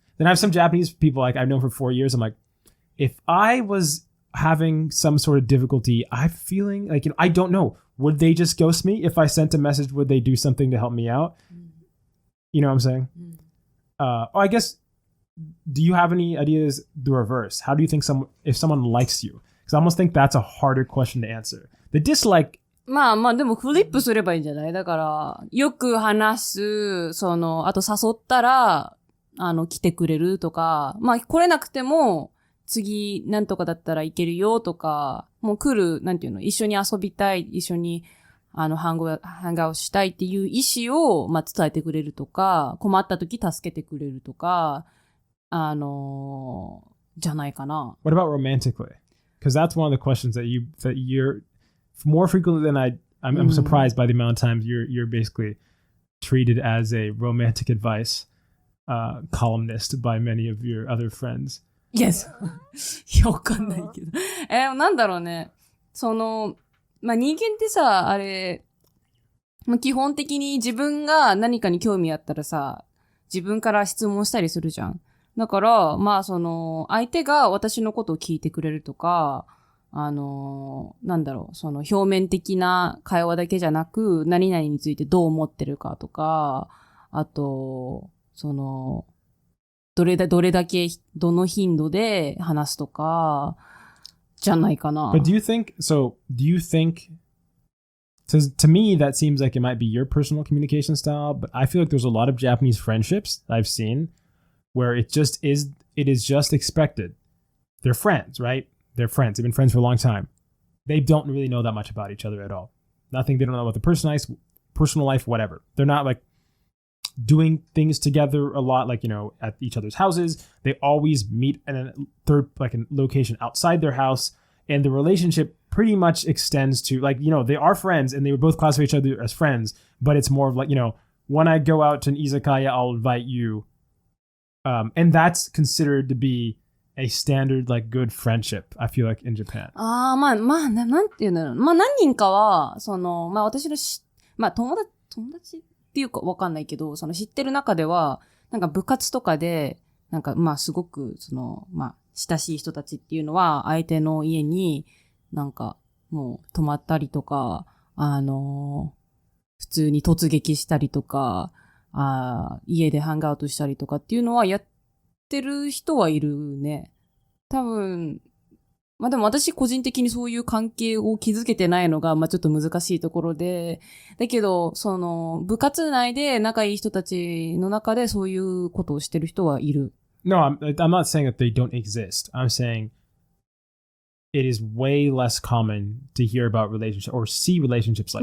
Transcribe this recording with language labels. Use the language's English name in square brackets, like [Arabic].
[English] Then I have some Japanese people like I've known for 4 years. I'm like, if I was having some sort of difficulty, I'm feeling like, you know, I don't know. Would they just ghost me? If I sent a message, would they do something to help me out? You know what I'm saying? I guess, do you have any ideas the reverse? How do you think if someone likes you? Because I almost think that's a harder question to answer. The dislike. [Japanese] まあまあでもフリップすればいいんじゃない？だから、よく話す、あと誘ったら、来てくれるとか、まあ来れなくても、次なんとかだったらいけるよとか、もう来る、なんていうの、一緒に遊びたい、一緒に、ハンガーをしたいっていう意思を、まあ伝えてくれるとか、困った時助けてくれるとか、じゃないかな。 [English] What about romantically? Because that's one of the questions that you're more frequently than I'm surprised by the amount of times you're basically treated as a romantic advice columnist by many of your other friends. Yes. [Japanese] わかんないけど。なんだろうね。まあ、人間ってさ、あれ、まあ、基本的に自分が何かに興味あったらさ、自分から質問したりするじゃん。だから、まあ、相手が私のことを聞いてくれるとか、なんだろう、表面的な会話だけじゃなく、何々についてどう思ってるかとか、あと、どれだけ、どの頻度で話すとか、じゃないかな。 [English] But do you think, to me, that seems like it might be your personal communication style, but I feel like there's a lot of Japanese friendships that I've seen where it is just expected. They're friends, right? They're friends. They've been friends for a long time. They don't really know that much about each other at all. Nothing. They don't know about the personal life, whatever. They're not like doing things together a lot, like, you know, at each other's houses. They always meet in a location outside their house. And the relationship pretty much extends to, like, you know, they are friends and they would both classify each other as friends, but it's more of like, you know, when I go out to an izakaya, I'll invite you. And that's considered to be a standard, like, good friendship, I feel like, in Japan. [Japanese] まあ、なんていうんだろう。まあ、何人かは、まあ、私のまあ、友達っていうかわかんないけど、知ってる中では、なんか部活とかで、なんか、まあ、すごく、まあ、親しい人たちっていうのは、相手の家に、なんか、もう、泊まったりとか、普通に突撃したりとか、家でハングアウトしたりとかっていうのはやってる人はいるね。多分、まあでも私個人的にそういう関係を築けてないのが、まあちょっと難しいところで、だけど、部活内で仲いい人たちの中でそういうことをしてる人はいる。 [English] No, I'm not saying that they don't exist. I'm saying it is way less common to hear about relationships or see relationships like that.